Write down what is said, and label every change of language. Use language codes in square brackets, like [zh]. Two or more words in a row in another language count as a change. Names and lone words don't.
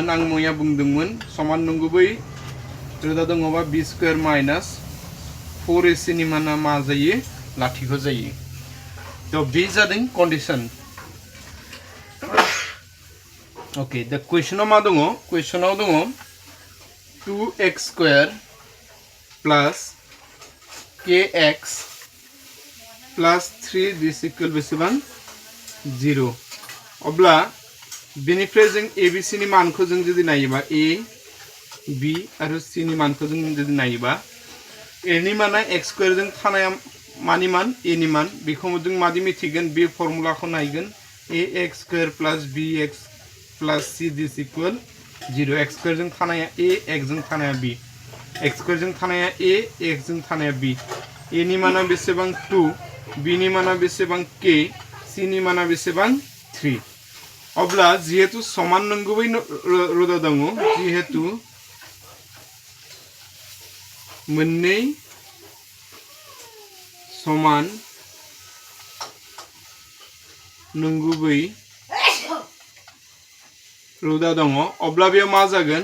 [brx] आं मैया बुंदोंमोन समान नंगुबै रोदा दङबा [en] b square minus 4ac [brx] नि माना मा जायो? लाथिख' जायो। तो बे जादों कन्डिशन। ओके, दा क्वेश्चनाव मा दङ? क्वेश्चनाव दङ [en] 2x square plus kx plus 3 is equal [brx] बेसेबां? 0। अब्ला बेनिफ्राय जों abc नि मानखौ जों जुदि नायोबा a b आरो c नि मानखौ जों जुदि नायोबा a नि माना [en] x square [brx] जों थानाया मानि मान? a नि मान। बेखौ जों मादि मिथिगोन? बे फर्मुलाखौ नायगोन [en] ax square plus bx plus c is equal 0. x square [brx] जों थानाया a, x जों थानाया b। [en] x square [brx] जों थानाया a, x जों थानाया b। a नि माना बेसेबां? 2, b नि माना बेसेबां? k, c नि माना बेसेबां? 3। अब्ला जिहेतु समान नंगुबै रोदा दङ, जिहेतु मोननै समान नंगुबै रोदा दङ, अब्ला बेयाव मा जागोन?